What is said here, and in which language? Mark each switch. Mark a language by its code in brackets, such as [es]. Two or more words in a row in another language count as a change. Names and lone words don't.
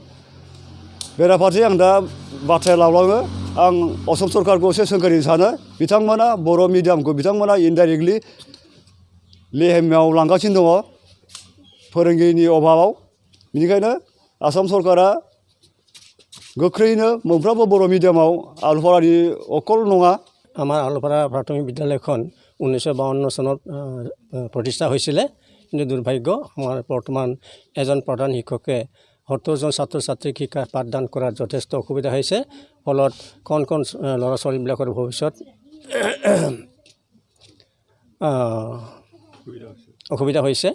[brx] बेराफारसे आं दा बाथ्राया लावलाङो, आं असम सरकारखौ एसे सोंखारिनो सानो, बिथांमोना बर' मिडियामखौ बिथांमोना इनडाइरेक्टलि लेहेमाव लांगासिनो दङ फोरोंगिरिनि अभाबाव। बेनिखायनो आसाम सरकारा गोख्रैनो मोनफ्रोमबो बर' मिडियामाव आलुफारानि अकल नङा। [as] আমাৰ আলুপাৰা প্ৰাথমিক বিদ্যালয়খন 1952 চনত প্ৰতিষ্ঠা হৈছিলে, কিন্তু দুৰ্ভাগ্য আমাৰ বৰ্তমান এজন প্ৰধান শিক্ষকে 70 জন ছাত্ৰ ছাত্ৰীক শিক্ষা পাঠদান কৰাত যথেষ্ট অসুবিধা হৈছে। ফলত কণ ল'ৰা ছোৱালীবিলাকৰ ভৱিষ্যত অসুবিধা হৈছে।